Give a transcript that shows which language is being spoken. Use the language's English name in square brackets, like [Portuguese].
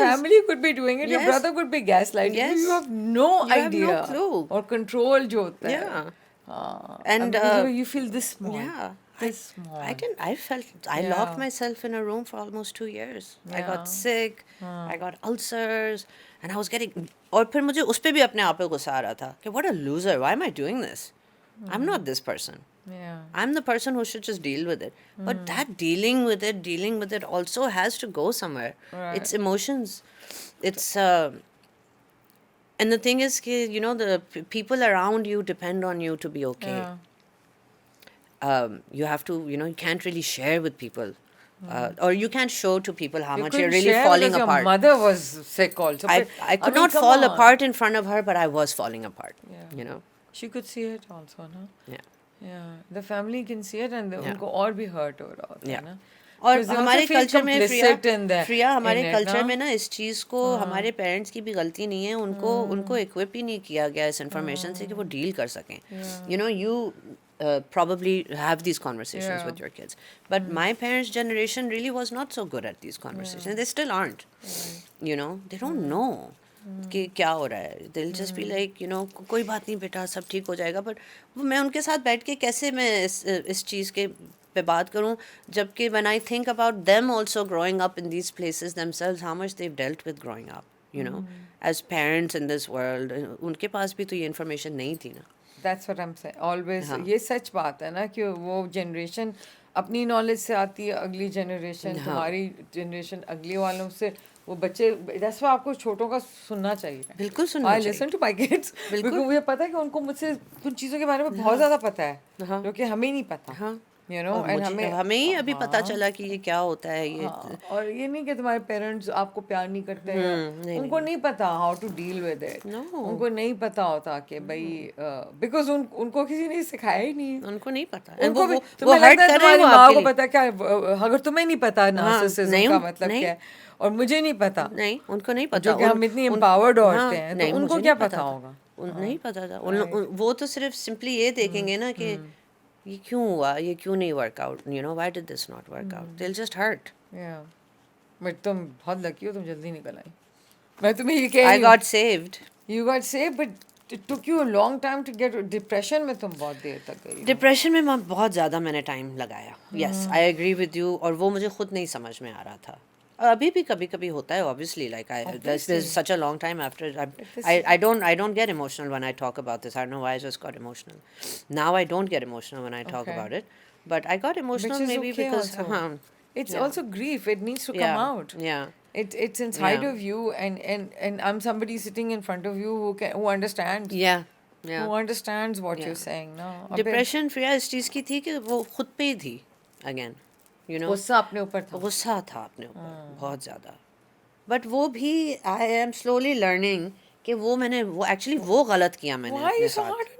[English] family could be doing it. Yes. Your brother could be gaslighting you. Yes. You have no You idea. have no clue. Or control [Urdu] jo hota hai. [English] Yeah. And you feel this small. yeah. This small. I locked myself in a room for almost 2 years. I got sick. I got ulcers. And I was getting... [Urdu] اور پھر مجھے اس پہ بھی اپنے آپ پہ غصہ آ رہا تھا کہ [English] what a loser. Why am I doing this? I'm not this person. Yeah. I'm the person who should just deal with it. But that dealing with it also has to go somewhere. Right. It's emotions. It's... and the thing is, you know, the people around you depend on you to be okay. Yeah. You have to, you know, you can't really share with people. Or you can't show to people how much you're couldn't really share falling because apart. Your mother was sick also. I could not come fall apart in front of her, but I was falling apart. Yeah. You know? She could see it also, no? Yeah. Yeah. The family can see it and [Urdu] ان کو اور بھی hurt ہو رہا ہوتا ہے نا. اور ہمارے culture میں فریا ہمارے کلچر میں نا اس چیز کو ہمارے پیرنٹس کی بھی غلطی نہیں ہے, ان کو اکوپ ہی نہیں کیا گیا اس انفارمیشن سے کہ وہ ڈیل کر سکیں. [English] You know you probably have these conversations with your kids, but my parents' generation really was not so good at these conversations. They still aren't. You know, they don't know [Urdu] کہ کیا ہو رہا ہے. [English] They'll just be like, you know, [Urdu] کوئی بات نہیں بیٹا, سب ٹھیک ہو جائے گا. [English] But [Urdu] میں ان کے ساتھ بیٹھ کے کیسے میں اس چیز کے پہ بات کروں, جب کہ [English] when I think about them also growing up in these places themselves, how much they've dealt with growing up, you know, as parents in this world. [Urdu] ان کے پاس بھی تو یہ انفارمیشن نہیں تھی نا. [English] That's what I'm saying. [Urdu] Always یہ سچ بات ہے نا کہ وہ جنریشن اپنی نالج سے آتی ہے, اگلی جنریشن تمہاری جنریشن اگلی والوں سے, وہ بچے [English] that's why [Urdu] آپ کو چھوٹوں کا سننا چاہیے. بالکل سننا [English] چاہیے. I listen to my kids. [Urdu] بالکل مجھے پتا ہے کہ ان کو مجھ سے کچھ چیزوں کے بارے میں بہت زیادہ پتا ہے جو کہ ہمیں نہیں پتا. [English] You know, [Urdu] ہمیں ہی ابھی پتا چلا کہ یہ کیا ہوتا ہے. یہ اور یہ نہیں کہ تمہارے پیرنٹس آپ کو پیار نہیں کرتے ہیں, ان کو نہیں پتا [English] How to deal with it. [Urdu] ان کو نہیں پتا ہوتا کہ بھائی بیکاز ان کو کسی نے سکھایا ہی نہیں. ان کو نہیں پتا. تمہاری ماں کو پتا کیا, اگر تمہیں نہیں پتا نارسسزم کا مطلب کیا ہے اور مجھے نہیں پتا, نہیں ان کو نہیں پتا, جو کہ ہم اتنی امپاورڈ عورتیں ہیں, تو ان کو کیا پتا ہوگا. نہیں پتا تھا. وہ تو صرف سمپلی یہ دیکھیں گے نا کہ یہ کیوں ہوا, یہ کیوں نہیں work out, [English] You know, why did this not work out. They will just hurt. [Urdu] But تم بہت لکی ہو, تم جلدی نکل آئی. میں تمہیں یہ کہہ [English] I got saved. You got saved, but it took you a long time to get depression [Urdu] میں تم بہت دیر تک گئی. ڈپریشن میں بہت زیادہ میں نے ٹائم لگایا. [English] Yes, I agree with you. [Urdu] اور وہ مجھے خود نہیں سمجھ میں آ رہا تھا. ابھی بھی کبھی کبھی ہوتا ہے [English] obviously, like there's such a long time after. I don't get emotional when I talk about this. I don't know why I just got emotional. Now I don't get emotional when I talk about it, but I got emotional maybe because it's also grief. It needs to come out. Yeah. It's inside of you, and I'm somebody sitting in front of you who understands. Yeah. Who understands what you're saying. No. [Urdu] Depression فریا اس چیز کی تھی کہ وہ خود پہ ہی تھی. [English] Again. [Urdu] غصہ اپنے اوپر تھا. غصہ تھا اپنے اوپر بہت زیادہ. بٹ وہ بھی [English] I am slowly learning [Urdu] کہ وہ میں نے وہ ایکچولی وہ غلط کیا میں نے اپنے ساتھ.